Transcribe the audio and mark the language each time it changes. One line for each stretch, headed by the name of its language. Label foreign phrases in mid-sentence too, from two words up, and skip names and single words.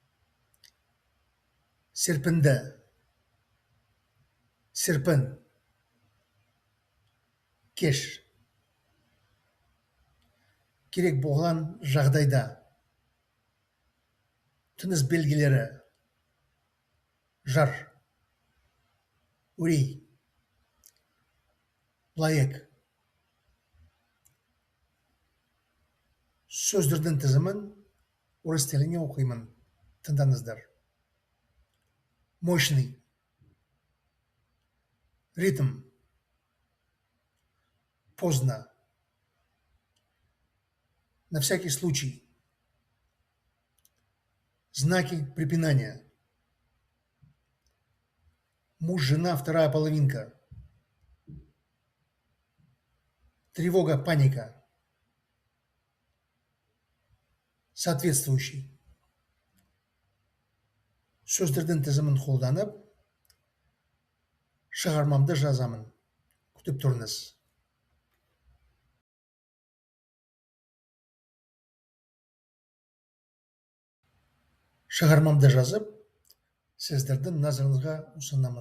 Kazakh: Серпінді, серпін, кеш, керек болған жағдайда, тыныс белгілері, жар, үрей, лайық. Сөздердің тізімін орыс тіліне оқимын, тыңдаңыздар.
Russian: Мощный, ритм, поздно, на всякий случай, знаки препинания, муж, жена, вторая половинка, тревога, паника, соответствующий.
Kazakh: Сөздердің тізімін қолданып, шығармамды жазамын. Күтіп тұрыңыз. Шығармамды жазып, сіздердің назарыңызға ұсынамын.